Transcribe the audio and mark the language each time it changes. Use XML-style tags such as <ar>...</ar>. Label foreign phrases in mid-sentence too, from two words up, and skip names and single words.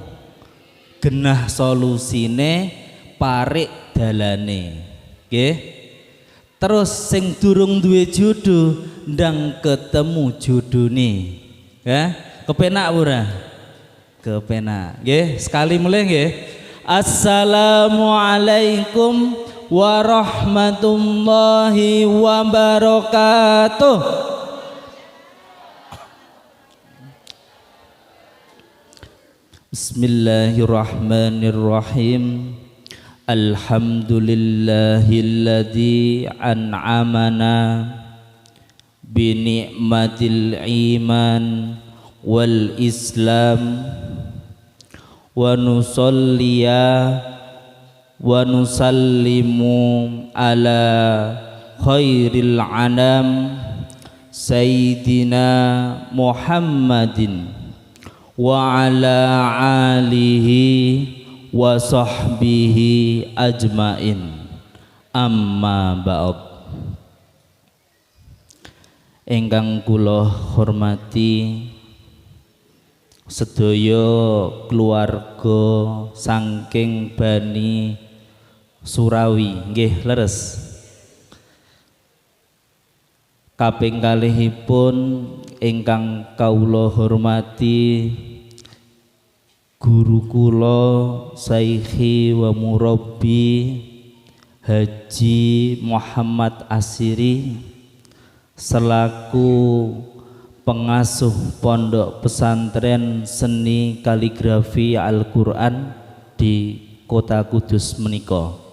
<jv>Genah solusine, parik dalane. Nggih. Terus sing durung duwe jodoh ndang ketemu jodone. Kepenak ora? Kepenak. Nggih, sekali mulai nggih.</jv> <ar>السلام عليكم ورحمة الله وبركاته. Bismillahirrahmanirrahim. الحمد لله الذي أنعمنا بنعمة الإيمان وال إسلام ونصلي ونسلم على خير الأنام سيدنا محمد وعلى آله وصحبه أجمعين أما بعد.</ar> <jv>Ingkang kula hormati sedaya keluarga saking Bani Surawi, nggih leres. Kaping kalihipun ingkang kawula hormati guru kula</jv> <ar>شيخي ومربي</ar> <jv>Haji Muhammad Asiri selaku pengasuh Pondok Pesantren Seni Kaligrafi Al-Qur'an di Kota Kudus menika.</jv>